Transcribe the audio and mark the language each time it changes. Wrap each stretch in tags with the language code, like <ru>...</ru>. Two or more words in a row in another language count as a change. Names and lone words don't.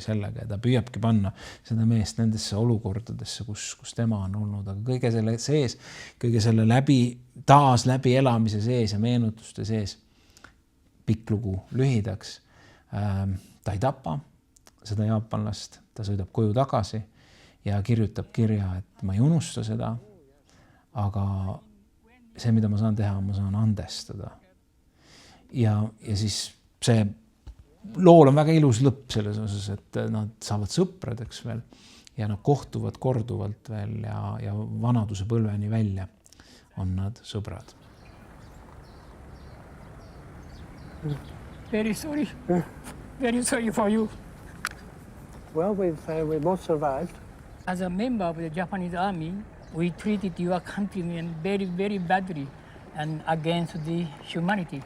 <et>sellega ja ta püüabki panna seda meest nendesse olukordadesse, kus tema on olnud, aga kõige selle sees, kõige selle läbi elamise sees ja meenutuste sees, pikk lugu lühidaks, ta ei tapa seda jaapanlast, ta sõidab koju tagasi ja kirjutab kirja, et ma ei unusta seda, aga see, mida ma saan teha, ma saan andestada. Ja siis see lool on väga ilus lõpp selles osas, et nad saavad sõpradeks veel ja nad kohtuvad korduvalt veel ja vanaduse põlveni välja on nad sõbrad.</et> <en>Very sorry. Very sorry for you. Well, we both survived. As a member of the Japanese army, we treated your countrymen very, very badly and against the humanity.</en>